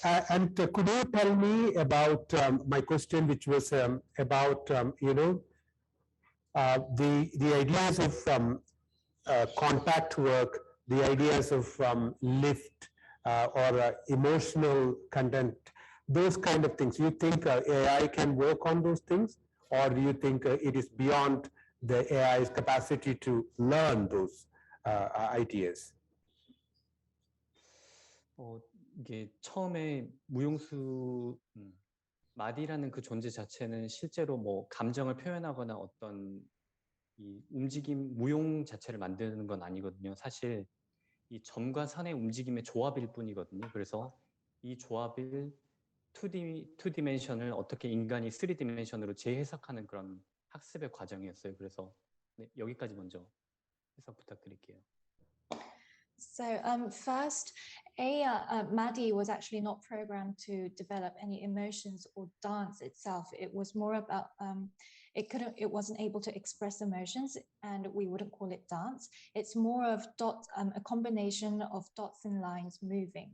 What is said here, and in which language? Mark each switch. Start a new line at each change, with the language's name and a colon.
English: And could you tell me about my question, which was about the ideas of contact work, the ideas of lift or emotional content, those kind of things. You think AI can work on those things, or do you think it is beyond the AI's capacity to learn those ideas?
Korean: 이게 처음에 무용수 마디라는 그 존재 자체는 실제로 뭐 감정을 표현하거나 어떤 이 움직임 무용 자체를 만드는 건 아니거든요. 사실 이 점과 선의 움직임의 조합일 뿐이거든요. 그래서 이 조합을 2 디멘션을 어떻게 인간이 3 디멘션으로 재해석하는 그런 학습의 과정이었어요. 그래서 네, 여기까지 먼저 해석 부탁드릴게요.
English: So first, Maddie was actually not programmed to develop any emotions or dance itself. It was more about it wasn't able to express emotions, and we wouldn't call it dance. It's more of a combination of dots and lines moving.